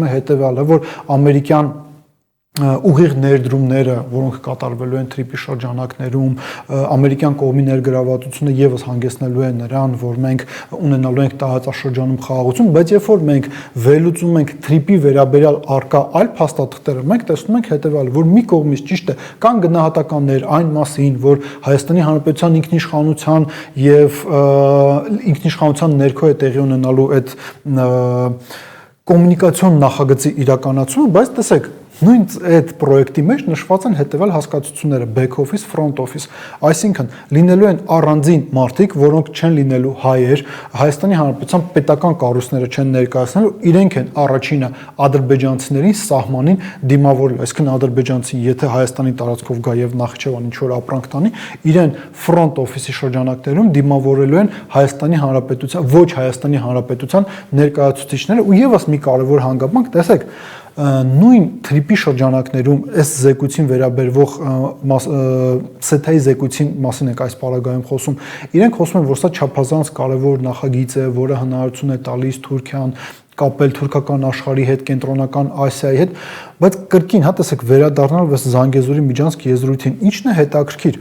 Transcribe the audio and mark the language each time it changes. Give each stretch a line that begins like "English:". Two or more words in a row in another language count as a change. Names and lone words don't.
Armenian: է հետեւյալը, որ ամերիկյան ուղիղ ներդրումները, որոնք կատարվելու են թրիպի շրջանակներում, ամերիկյան կողմի ներգրավվածությունը եւս հանգեցնելու է նրան, որ մենք ունենալու ենք տարածաշրջանում խաղաղություն, բայց երբ որ մենք վերլուծում ենք թրիպի վերաբերյալ արկա այլ փաստաթղթերը, մենք տեսնում ենք հետեւյալը, որ մի կողմից ճիշտ է, կան գնահատականներ այն մասին, որ Հայաստանի Հանրապետության ինքնիշխանության եւ ինքնիշխանության ներքո է տեղի ունենալու այդ կոմունիկացիոն նախագծի իրականացումը, բայց տեսեք, նույն այդ պրոյեկտի մեջ նշված են հետևյալ հասկացությունները՝
English: back office, front office,
Armenian: այսինքն լինելու են առանձին մարդիկ, որոնք չեն լինելու հայեր, Հայաստանի Հանրապետության պետական կառույցները չեն ներկայացնելու, իրենք են առաջինը ադրբեջանցիներին սահմանին դիմավորել, այսինքն ադրբեջանցին, եթե Հայաստանի տարածքով գա եւ Նախիջևան ինչ-որ ապրանք տանի, իրեն
English: front office-
Armenian: ի շրջանակներում դիմավորելու են Հայաստանի Հանրապետության, ոչ Հայաստանի Հանրապետության ներկայացուցիչները, ու եւս մի կարևոր հանգամանք, տեսեք, նույն թրիպի շրջանակներում այս զեկույցին վերաբերվող Սեթայի զեկույցին մասին ենք այս պարագայում խոսում, իրենք խոսում են, որ սա չափազանց կարևոր նախագիծ է, որը հնարավորություն է տալիս Թուրքիան կապել թուրքական աշխարհի հետ, կենտրոնական Ասիայի հետ, բայց կրկին, հա տեսեք, վերադառնալով այս Զանգեզուրի միջանցք եզրույթին, ինչն է հետաքրքիր,